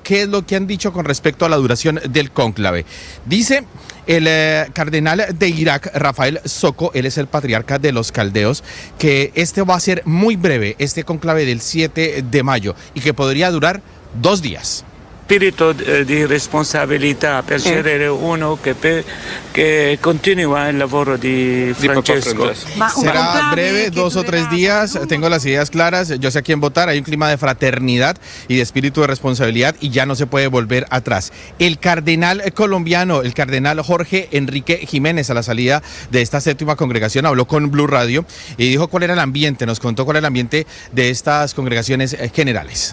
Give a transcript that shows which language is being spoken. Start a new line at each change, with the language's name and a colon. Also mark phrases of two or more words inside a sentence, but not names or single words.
Spanish: ¿Qué es lo que han dicho con respecto a la duración del cónclave? Dice el cardenal de Irak, Rafael Socco, él es el patriarca de los caldeos, que este va a ser muy breve, este cónclave del 7 de mayo, y que podría durar 2 días.
Italian: spirito di responsabilità per scegliere uno che continua il lavoro di Francesco.
Spanish: Será breve, 2 o 3 días, tengo las ideas claras, yo sé a quién votar, hay un clima de fraternidad y de espíritu de responsabilidad y ya no se puede volver atrás. El cardenal colombiano, el cardenal Jorge Enrique Jiménez, a la salida de esta 7ª congregación, habló con Blue Radio y dijo cuál era el ambiente, nos contó cuál era el ambiente de estas congregaciones generales.